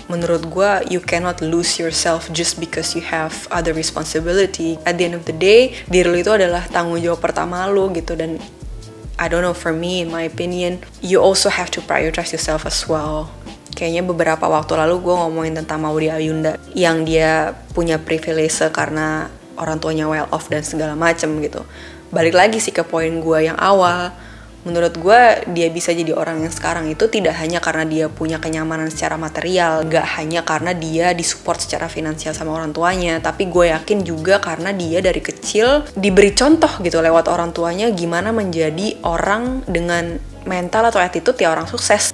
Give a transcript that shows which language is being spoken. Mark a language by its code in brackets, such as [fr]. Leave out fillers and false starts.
[id] Menurut gue [en] you cannot lose yourself just because you have other responsibility. At the end of the day, [id] diri lo itu adalah tanggung jawab pertama lo gitu. [en] Dan I don't know, for me, in my opinion, you also have to prioritize yourself as well. [id] Kayaknya beberapa waktu lalu gue ngomongin tentang Maudy Ayunda yang dia punya privilege karena orang tuanya [en] well off [id] dan segala macem gitu. Balik lagi sih ke poin gue yang awal. Menurut gue dia bisa jadi orang yang sekarang itu tidak hanya karena dia punya kenyamanan secara material, gak hanya karena dia disupport secara finansial sama orang tuanya, tapi gue yakin juga karena dia dari kecil diberi contoh gitu lewat orang tuanya gimana menjadi orang dengan mental atau attitude ya orang sukses.